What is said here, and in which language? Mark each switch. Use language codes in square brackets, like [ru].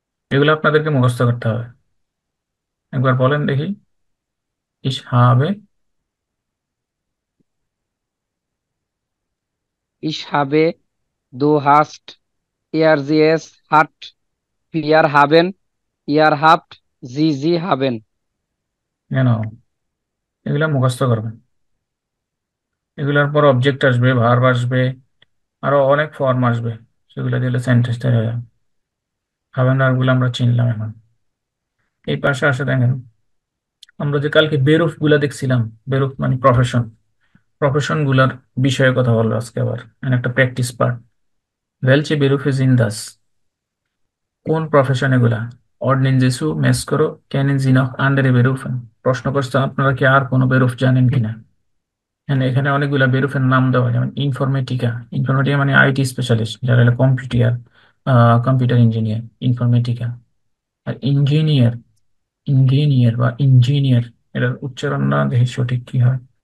[bn] এগুলো আপনাদেরকে মুখস্থ করতে হবে। একবার বলেন দেখি। ইস হাবে, [de] Ich habe, du hast, es hat, wir haben, ihr habt, sie haben। [bn] কেন, এগুলো মুখস্থ করবেন। এগুলোর পর অবজেক্ট আসবে, ভার্ব আসবে, আরো অনেক ফর্ম আসবে। সেগুলো দিলে সেন্টেন্স তৈরি হয়ে যাবে। হাবেন ভার্বগুলো আমরা চিনলাম এখন। এই পাশে আসে দেখেন, আমরা যে কালকে বেরুফ গুলা দেখছিলাম, বেরুফ মানে প্রফেশন, প্রফেশন গুলার বিষয়ে কথা বলবো আজকে আবার। মানে একটা practice part. [de] Welche Berufe sind das? [bn] কোন প্রফেশন এগুলা? [de] Ordnen Sie zu, Meskoro, kennen Sie noch andere Berufen? [bn] প্রশ্ন করছে আপনারা কি আর কোনো বেরুফ জানেন কিনা। এখানে এখানে অনেকগুলা বেরুফের নাম দেওয়া, যেমন ইনফরমেটিকা। ইনফরমেটিকা মানে আইটি স্পেশালিস্ট, যারা হলো কম্পিউটার, কম্পিউটার ইঞ্জিনিয়ার, ইনফরমেটিকা। আর ইঞ্জিনিয়ার, ইঞ্জিনিয়ার বা ইঞ্জিনিয়ার, এটার উচ্চারণ না দেখি সঠিক কি হয়।